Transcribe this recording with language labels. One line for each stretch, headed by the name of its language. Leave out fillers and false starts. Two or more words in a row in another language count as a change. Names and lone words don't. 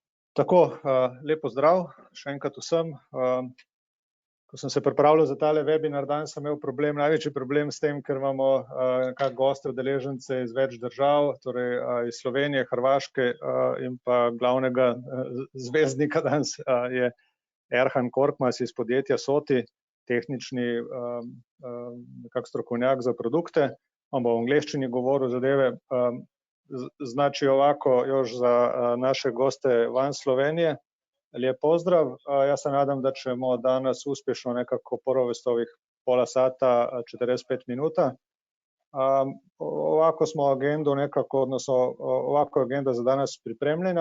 Slovenian: Tako, lepo zdrav, še enkrat vsem. Ko sem se pripravljal za tale webinar, danes sem imel največji problem s tem, ker imamo kak goste udeležence iz več držav, torej iz Slovenije, Hrvaške in pa glavnega zvezdnika danes je Erhan Korkmaz iz podjetja SOTI, tehnični nekak strokovnjak za produkte. On bo v angleščini govoril zadeve.
Croatian: Znači ovako još za naše goste van Slovenije. Lijep pozdrav. Ja se nadam da ćemo danas uspješno nekako provesti ovih pola sata, 45 minuta. Ovako smo agendu nekako, odnosno ovako je agenda za danas pripremljena.